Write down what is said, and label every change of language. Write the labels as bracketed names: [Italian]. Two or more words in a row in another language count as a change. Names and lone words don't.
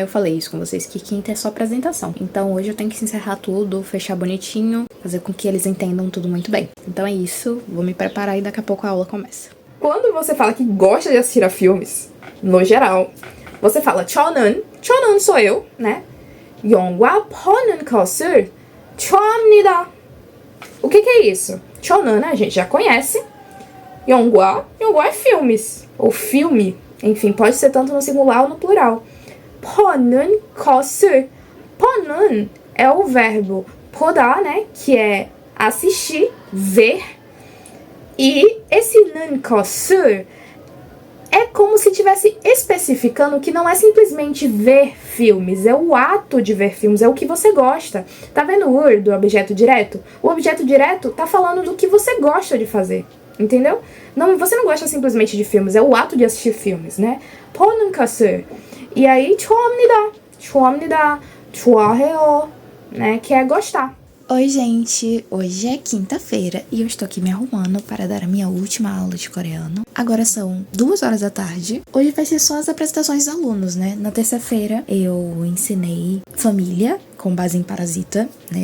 [Portuguese] Eu falei isso com vocês, que quinta é só apresentação. Então, hoje eu tenho que encerrar tudo, fechar bonitinho, fazer com que eles entendam tudo muito bem. Então é isso, vou me preparar e daqui a pouco a aula começa. Quando você fala que gosta de assistir a filmes, no geral, você fala chonan. Chonan sou eu, né? [Korean] 영화 보는 것을 좋아합니다. [Portuguese] O que é isso? Chonan, né, a gente já conhece. 영화 é filmes. Ou filme. Enfim, pode ser tanto no singular ou no plural. [Korean] 보는 것을. [Portuguese] 보는 é o verbo 보다, né? Que é assistir, ver. E esse [Korean] 는 것을 [Portuguese] é como se estivesse especificando que não é simplesmente ver filmes, é o ato de ver filmes, é o que você gosta. Tá vendo o word do objeto direto? O objeto direto tá falando do que você gosta de fazer, entendeu? Não, você não gosta simplesmente de filmes, é o ato de assistir filmes, né? [Korean] 보는 것을. [Portuguese] E aí, [Korean] 좋아합니다, 좋아해요, [Portuguese] né? Que é gostar. Oi, gente! Hoje é quinta-feira e eu estou aqui me arrumando para dar a minha última aula de coreano. Agora são 2 horas da tarde. Hoje vai ser só as apresentações dos alunos, né? Na terça-feira eu ensinei família com base em Parasita, né?